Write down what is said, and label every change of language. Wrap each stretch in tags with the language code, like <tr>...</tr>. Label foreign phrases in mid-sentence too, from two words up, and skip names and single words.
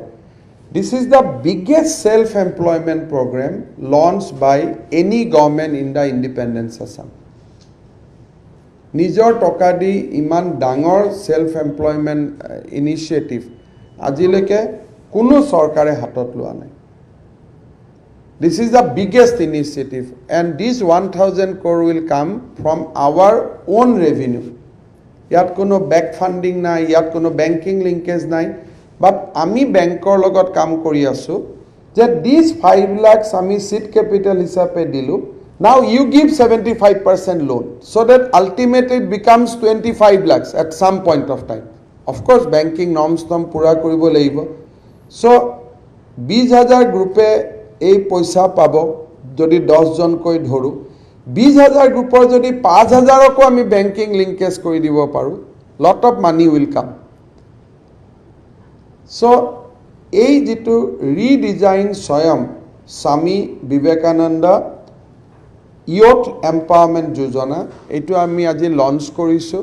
<en>This is the biggest self employment program launch by any government in the independent Assam.</en> <as>নিজৰ টকা দি ইমান ডাঙৰ</as> <en>self employment initiative</en> <as>আজিলৈকে কোনো চৰকাৰে হাতত লোৱা নাই।</as> <en>This is the biggest initiative, and this 1,000 crore will come from our own revenue.</en> <as>ইয়াত কোনো</as> <en>back funding</en> <as>নাই, ইয়াত কোনো</as> <en>banking linkage</en> <as>নাই, বাট আমি বেংকৰ লগত কাম কৰি আছোঁ যে</as> <en>this 5 lakhs</en> <as>আমি চিট কেপিটেল হিচাপে দিলোঁ।</as> <en>Now you give 75% loan, so that ultimately it becomes 25 lakhs at some point of time. Of course, banking norms</en> <as>পূৰা কৰিব লাগিব। So 20,000 গ্ৰুপে এই পইচা পাব, যদি 10জনকৈ ধৰোঁ। 20,000 গ্ৰুপৰ যদি 5,000কো আমি</as> <en>banking linkage</en> <as>কৰি দিব পাৰোঁ,</as> <en>lot of money will come.</en> <as>সো এই যেটো ৰিডিজাইন স্বয়ং স্বামী বিবেকানন্দ ইয়থ এম্পাৱাৰমেণ্ট যোজনা, এইটো আমি আজি লঞ্চ কৰিছোঁ।</as>